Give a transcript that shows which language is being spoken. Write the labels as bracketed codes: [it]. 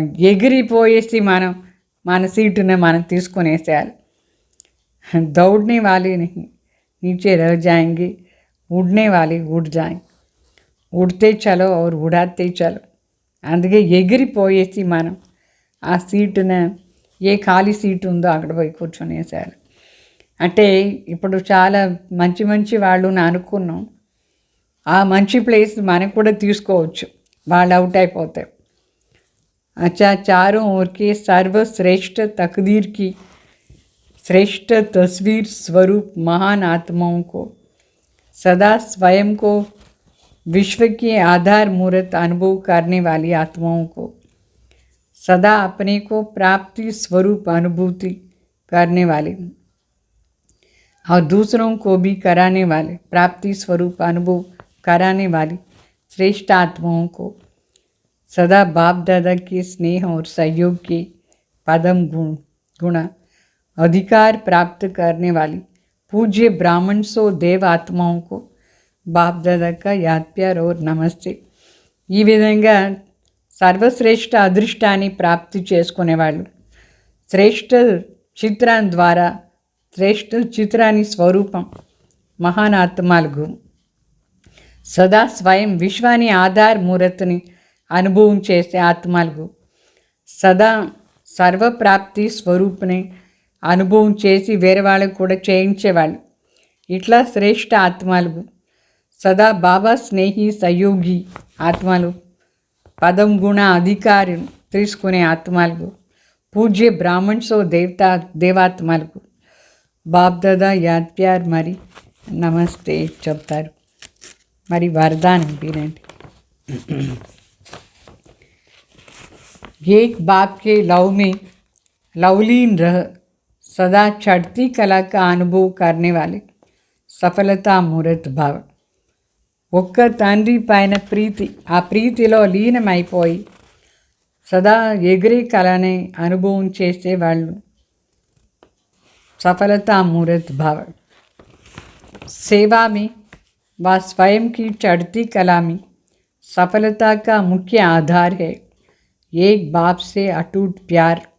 [te] ఎగిరిపోయేసి మన సీటుని మనం తీసుకునేసేయాలి. [hi] दौड़ने वाले नहीं नीचे रह जाएंगे, उड़ने वाले उड़ जाएंगे. उड़ते चलो और उड़ाते चलो. [te] అందుకే ఎగిరిపోయేసి మనం ఆ సీటును, ఏ ఖాళీ సీటు ఉందో అక్కడ పోయి కూర్చొనేసేయాలి. అంటే ఇప్పుడు చాలా మంచి వాళ్ళని అనుకున్నాం, ఆ మంచి ప్లేస్ మనకు కూడా తీసుకోవచ్చు వాళ్ళు అవుట్ అయిపోతే. [hi] अच्छा चारों ओर के सर्वश्रेष्ठ तकदीर की श्रेष्ठ तस्वीर स्वरूप महान आत्माओं को, सदा स्वयं को विश्व के आधार मूर्त अनुभव करने वाली आत्माओं को, सदा अपने को प्राप्ति स्वरूप अनुभूति करने वाले और दूसरों को भी कराने वाले प्राप्ति स्वरूप अनुभव कराने वाली श्रेष्ठ आत्माओं को, सदा बाप दादा के स्नेह और सहयोग के पदम गुणा अधिकार प्राप्त करने वाली पूज्य ब्राह्मण सो देव आत्माओं को बाप दादा का याद प्यार और नमस्ते. [te] ఈ విధంగా సర్వశ్రేష్ఠ అదృష్టాన్ని ప్రాప్తి చేసుకునేవాళ్ళు శ్రేష్ఠ చిత్రాన్ని ద్వారా, శ్రేష్ఠ చిత్రాన్ని స్వరూపం మహాన్ ఆత్మలకు, సదా స్వయం విశ్వాన్ని ఆధార్ మూర్తిని అనుభవం చేసే ఆత్మలకు, సదా సర్వప్రాప్తి స్వరూపుని అనుభవం చేసి వేరే వాళ్ళకు కూడా చేయించేవాళ్ళు. ఇట్లా శ్రేష్ఠ ఆత్మలు, సదా బాబా స్నేహి సహయోగి ఆత్మలు, పదం గుణ అధికారి తీసుకునే ఆత్మలకు, పూజ్య బ్రాహ్మణ్సో దేవాత్మలకు బాప్ దాదా యాద్ ప్యార్ మరి నమస్తే చెప్తారు. మరి వరదానం వినండి. [hi] एक बाप के लव में लवलीन रह, सदा चढ़ती कला का अनुभव करने वाले सफलता मूर्त भाव. [te] ఒక్క తండ్రి పైన ప్రీతి, ఆ ప్రీతిలో లీనమైపోయి సదా ఎగిరే కళని అనుభవం చేసేవాళ్ళు [hi] सफलता मूर्त भाव. सेवा में व स्वयं की चढ़ती कला में सफलता का मुख्य आधार है एक बाप से अटूट प्यार.